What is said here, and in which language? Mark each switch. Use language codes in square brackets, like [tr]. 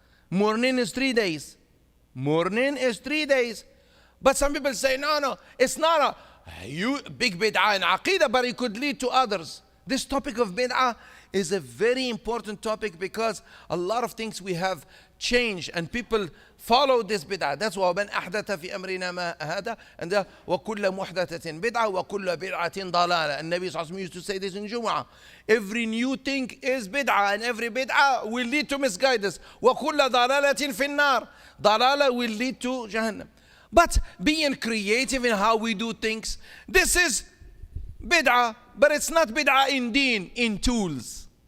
[en] Morning is 3 days. Morning is 3 days. But some people say, no, it's not a big bid'ah in aqidah, but it could lead to others. This topic of bid'ah is a very important topic because a lot of things we have changed and people follow this bid'ah. That's why [ar] من أحدث في أمرنا ما هذا and وكل محدثة بدعة وكل بدعة ضلالة. [en] And Nabi Sallallahu used to say this in Jumu'ah. Every new thing is bid'ah and every bid'ah will lead to misguidance. [ar] وكل ضلالة في النار. [en] Dalala will lead to Jahannam. But being creative in how we do things, this is bid'ah, but it's not bid'ah in deen, in tools.